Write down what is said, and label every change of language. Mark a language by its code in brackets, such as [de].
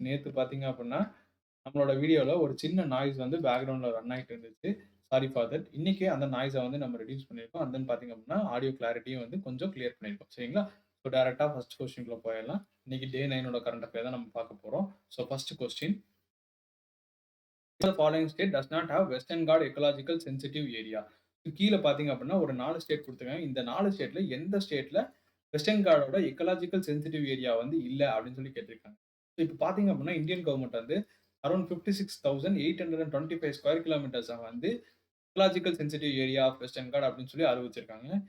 [ta] நேத்து பார்த்தீங்க அப்படின்னா, நம்மளோட வீடியோல ஒரு சின்ன நாய்ஸ் வந்து பேக்கிரவுண்ட்ல ரன் ஆயிட்டு இருந்துச்சு. [en] Sorry for that. [ta] இன்னைக்கு அந்த நாய்ஸ வந்து நம்ம ரெடியூஸ் பண்ணியிருக்கோம். அண்ட் தென் பார்த்தீங்க அப்படின்னா, ஆடியோ கிளாரிட்டியும் வந்து கொஞ்சம் கிளியர் பண்ணியிருக்கோம். சரிங்களா? ஸோ டைரக்ட்டா ஃபர்ஸ்ட் கொஸ்டின்குள்ள போயிரலாம். இன்னைக்கு டே 9 கரண்ட் அஃபேர் தான் நம்ம பார்க்க போறோம். So first question. [en] The following state does not have Western Ghats ecological sensitive area. [ta] கீழ பார்த்தீங்க அப்படின்னா, ஒரு 4 ஸ்டேட் குடுத்துருக்காங்க. இந்த 4 ஸ்டேட்ல எந்த ஸ்டேட்ல வெஸ்டர்ன் காடோட எக்கலாஜிக்கல் சென்சிட்டிவ் ஏரியா வந்து இல்ல அப்படின்னு சொல்லி கேட்டிருக்காங்க. ஸோ இப்ப பார்த்தீங்க அப்படின்னா, இந்தியன் கவர்ன்மெண்ட் வந்து அரவுண்ட் 56,825 ஸ்கொயர் கிலோமீட்டர்ஸ வந்து ecological sensitive area of western God அப்படின்னு சொல்லி அறிவிச்சிருக்காங்க.